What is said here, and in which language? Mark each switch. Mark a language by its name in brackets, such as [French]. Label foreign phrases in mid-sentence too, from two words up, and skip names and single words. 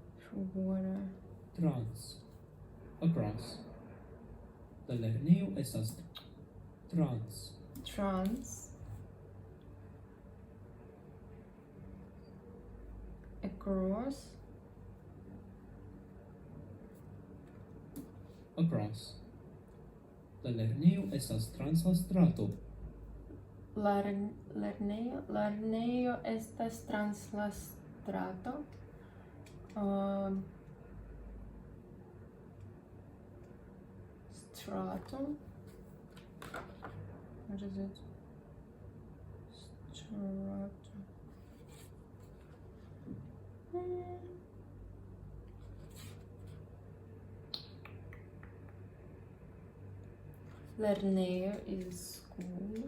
[English] water. Trans. Across. [Esperanto] La lerneo estas trans. Trans. [English] Across. Across. [Esperanto] La lerneo estas trans la strato. Lernejo estas trans la strato. Stratum. [English] What is it? Stratum. Lernejo is school.